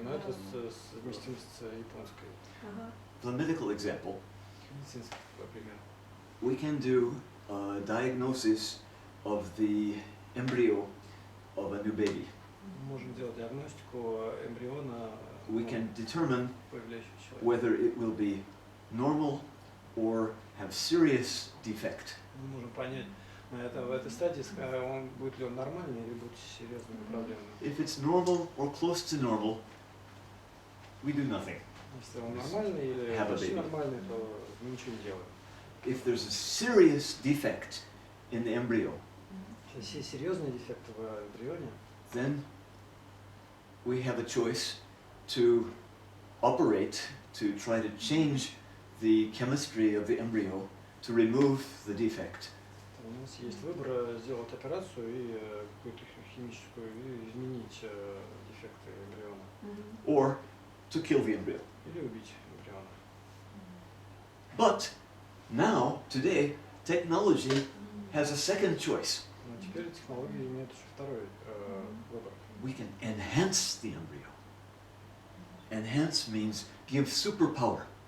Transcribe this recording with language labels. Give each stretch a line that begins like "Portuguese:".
Russian: Но это совместимо с японской.
English: The medical example,
Russian: Медицинский пример.
English: we can do a diagnosis of the embryo of a new baby.
Russian: Мы можем делать диагностику эмбриона,
English: We can determine
Russian: появляющегося человека.
English: whether it will be normal or have serious defect.
Russian: Мы можем понять в этой стадии, он будет ли он нормальный или будет с серьезными проблемами.
English: If it's normal or close to normal, we do nothing.
Russian: Если он нормальный или почти нормальный, то мы ничего не делаем.
English: If there's a serious defect in the embryo,
Russian: Если есть серьезные дефекты в эмбрионе,
English: then we have a choice to operate, to try to change the chemistry of the embryo, to remove the defect.
Russian: у нас есть выбор сделать операцию и какую-то химическую, и изменить дефекты эмбриона.
English: Or to kill the embryo.
Russian: Или убить эмбриона.
English: But now, today, technology has a second choice.
Russian: Но теперь технологии имеют еще второй выбор.
English: We can enhance the embryo. Enhance means give superpower.